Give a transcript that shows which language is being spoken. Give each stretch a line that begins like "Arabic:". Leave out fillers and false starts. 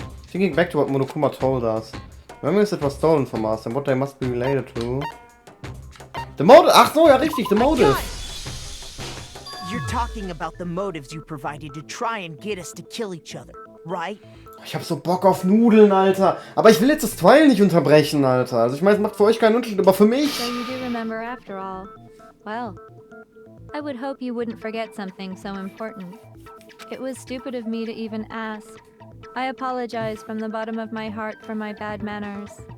English: Thinking back to what Monokuma told us. Memories that were stolen from us and what they must be related to. The motive!
German: Ach so, ja richtig,
English: the motive! You're talking about the motives you provided to try and get us to kill each other, right?
German: Ich hab so Bock auf Nudeln, Alter. Aber ich will jetzt das Trial nicht unterbrechen, Alter. Also ich meine, es macht für euch keinen Unterschied, aber für mich...
English: So you do remember after all. Well, I would hope you wouldn't forget something so important. It was stupid of me to even ask. I apologize from the bottom of my heart for my bad manners.